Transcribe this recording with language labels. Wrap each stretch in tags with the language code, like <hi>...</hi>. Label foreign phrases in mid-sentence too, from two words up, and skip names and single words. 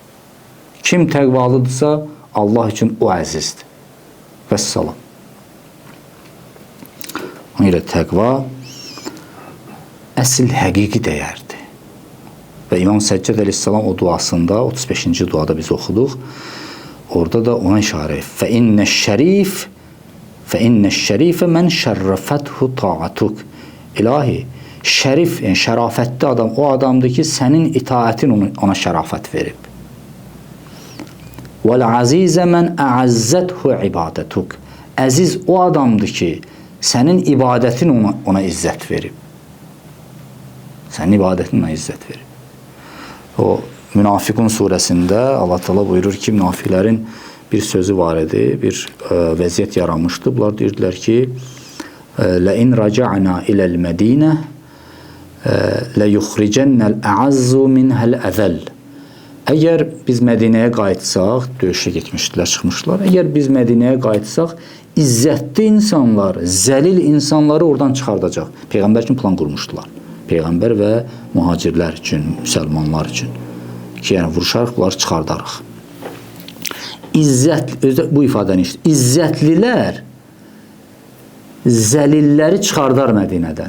<az>Kim təqvalıdırsa, Allah üçün o əzizdir. Vəssalam. Ona görə təqva əsl həqiqi dəyərdir. Və İmam Səccad əleyhissalam o duasında, 35-ci duada biz oxuduq, orada da ona işarə</az> <ar>فَإِنَّ مَنْ شَرَّفَتْهُ طَاعَتُكَ</ar> <az>İlahi, şərif, yəni şərafətli adam o adamdır ki, sənin itaətin ona şərafət verib.</az> <ar>وَالْعَزِيزَ مَنْ أَعَزَّتْهُ عِبَادَتُكَ</ar> <az>Əziz o adamdır ki, sənin ibadətin ona izzət verib. Sənin ibadətin ona izzət verib. O, Münafiqun surəsində Allah Teala buyurur ki, münafiqlərin bir sözü var idi, bir vəziyyət yaranmışdı. Bunlar deyirdilər ki,</az> <ar>لَاِنْ رَجَعْنَا إِلَى الْمَد۪ينَةِ لَيُخْرِجَنَّ الْأَعَزُّ مِنْهَا الْأَذَلِ</ar> <az>Əgər biz Mədinəyə qayıtsaq, döyüşə getmişdilər, çıxmışlar. Əgər biz Mədinəyə qayıtsaq, izzətli insanlar, zəlil insanları oradan çıxardacaq. Peyğəmbər üçün plan qurmuşdular. Peyğəmbər və mühacirlər üçün, müsəlmanlar üçün. Ki, yəni vuruşarıq, bunları çıxardarıq. Bu ifadəni işte, izzətlilər zəlilləri çıxardar Mədinədən.</az>